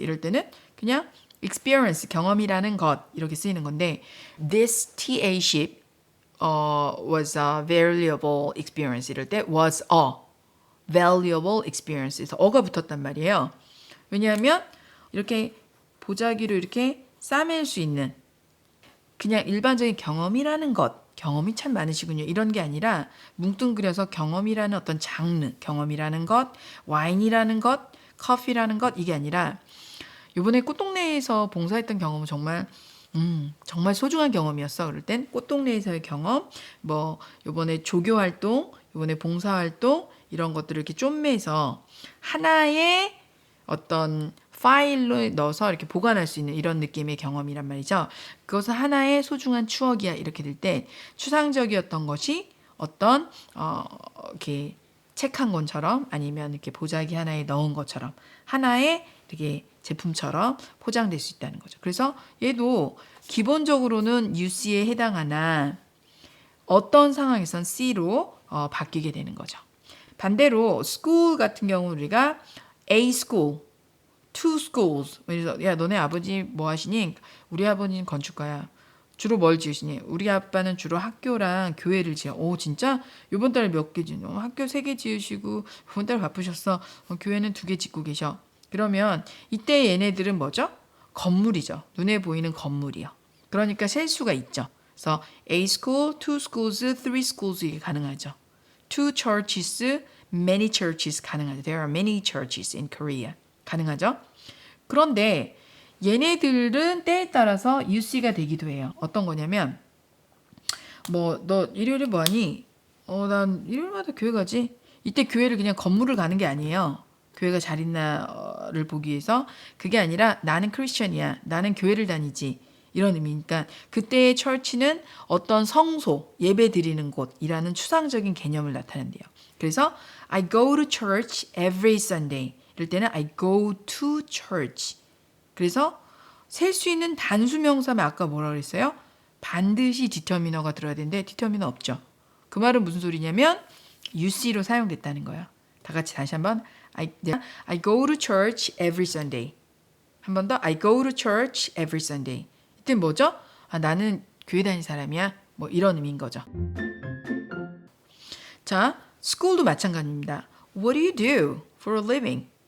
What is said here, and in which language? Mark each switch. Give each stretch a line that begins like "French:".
Korean: 이럴 때는 그냥 experience, 경험이라는 것 이렇게 쓰이는 건데
English: this TA ship was a valuable experience.
Korean: 이럴 때
English: was a valuable experience.
Korean: 그래서 어가 붙었단 말이에요. 왜냐하면 이렇게 보자기로 이렇게 싸맬 수 있는 그냥 일반적인 경험이라는 것, 경험이 참 많으시군요. 이런 게 아니라 뭉뚱그려서 경험이라는 어떤 장르, 경험이라는 것, 와인이라는 것, 커피라는 것 이게 아니라 이번에 꽃동네에서 봉사했던 경험은 정말 소중한 경험이었어. 그럴 땐 꽃동네에서의 경험, 뭐 이번에 조교 활동, 이번에 봉사 활동 이런 것들을 이렇게 쪼매서 하나의 어떤 파일로 넣어서 이렇게 보관할 수 있는 이런 느낌의 경험이란 말이죠. 그것은 하나의 소중한 추억이야. 이렇게 될 때 추상적이었던 것이 어떤 이렇게 책 한 권처럼 아니면 이렇게 보자기 하나에 넣은 것처럼 하나의 되게 제품처럼 포장될 수 있다는 거죠. 그래서 얘도 기본적으로는 UC에 해당하나 어떤 상황에선 C로 바뀌게 되는 거죠. 반대로
English: school
Korean: 같은 경우 우리가
English: A school, two schools.
Korean: 그래서 야 너네 아버지 뭐 하시니? 우리 아버지는 건축가야. 주로 뭘 지으시니? 우리 아빠는 주로 학교랑 교회를 지어. 오 진짜? 요번 달에 몇 개 지으니? 학교 3개 지으시고 이번 달 바쁘셨어. 교회는 2개 짓고 계셔. 그러면 이때 얘네들은 뭐죠? 건물이죠. 눈에 보이는 건물이요. 그러니까 셀 수가 있죠. 그래서
English: A school, two schools, three schools
Korean: 이게 가능하죠.
English: Two churches, many churches
Korean: 가능하죠.
English: There are many churches in Korea.
Korean: 가능하죠. 그런데 얘네들은 때에 따라서 UC가 되기도 해요. 어떤 거냐면 뭐 너 일요일에 뭐하니? 난 일요일마다 교회 가지. 이때 교회를 그냥 건물을 가는 게 아니에요. 교회가 잘 있나를 보기 위해서 그게 아니라 나는 크리스천이야. 나는 교회를 다니지. 이런 의미니까 그때의 철치는 어떤 성소, 예배 드리는 곳이라는 추상적인 개념을 나타낸대요. 그래서
English: I go to church every Sunday.
Korean: 이럴 때는
English: I go to church.
Korean: 그래서 셀 수 있는 단수명사면 아까 뭐라 그랬어요? 반드시 디터미너가 들어야 되는데 디터미너 없죠. 그 말은 무슨 소리냐면 UC로 사용됐다는 거예요. 다 같이 다시 한번
English: I go to church every Sunday.
Korean: 한 번 더
English: I go to church every Sunday.
Korean: 이때 뭐죠? 나는 교회 다니는 사람이야. 뭐 이런 의미인 거죠. 자, school도 마찬가지입니다.
English: What do you do for a living?